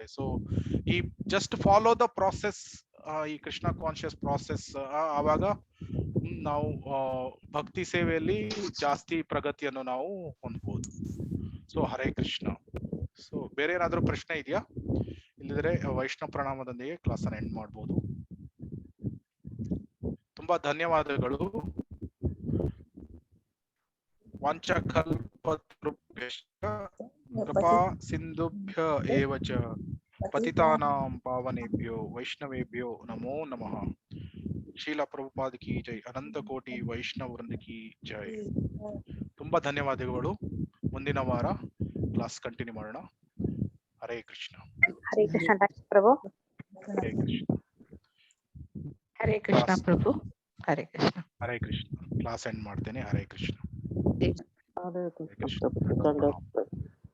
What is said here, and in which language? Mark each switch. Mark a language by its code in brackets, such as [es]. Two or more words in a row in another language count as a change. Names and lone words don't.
[kn] ಸೊ ಈ [en] just follow the process, [kn] ಈ [en] Krishna conscious process, [kn] ಆವಾಗ ನಾವು ಭಕ್ತಿ ಸೇವೆಯಲ್ಲಿ ಜಾಸ್ತಿ ಪ್ರಗತಿಯನ್ನು ನಾವು ಹೊಂದಬಹುದು. ಸೊ ಹರೇ ಕೃಷ್ಣ. ಸೊ ಬೇರೆ ಏನಾದ್ರೂ ಪ್ರಶ್ನೆ ಇದೆಯಾ? ಇಲ್ಲದ್ರೆ ವೈಷ್ಣವ ಪ್ರಣಾಮದೊಂದಿಗೆ ಕ್ಲಾಸ್ ಅನ್ನು ಎಂಡ್ ಮಾಡಬಹುದು. ತುಂಬಾ ಧನ್ಯವಾದಗಳು. [sa] ವಾಂಛಾಕಲ್ಪತರುಭ್ಯಶ್ಚ ಕೃಪಾ ಸಿಂಧುಭ್ಯ ಏವ ಚ ಪತಿತಾನಾಂ ಪಾವನೇಭ್ಯೋ ವೈಷ್ಣವೇಭ್ಯೋ ನಮೋ ನಮಃ. [hi] शीला प्रभुपाद की जय। अनंत कोटि वैष्णव वृंद की जय. [kn] ತುಂಬಾ ಧನ್ಯವಾದಗಳು. ಮುಂದಿನ ವಾರ [en] class continue [kn] ಮಾಡೋಣ. ಹರೇ ಕೃಷ್ಣ. ಹರೇ ಕೃಷ್ಣ ಪ್ರಭು. ಹರೇ ಕೃಷ್ಣ. ಹರೇ ಕೃಷ್ಣ ಪ್ರಭು. ಹರೇ ಕೃಷ್ಣ. ಹರೇ ಕೃಷ್ಣ. [en] class end [kn] ಮಾಡ್ತೇನೆ. ಹರೇ ಕೃಷ್ಣ. ಹರೇ ಹರೇ ಕೃಷ್ಣ.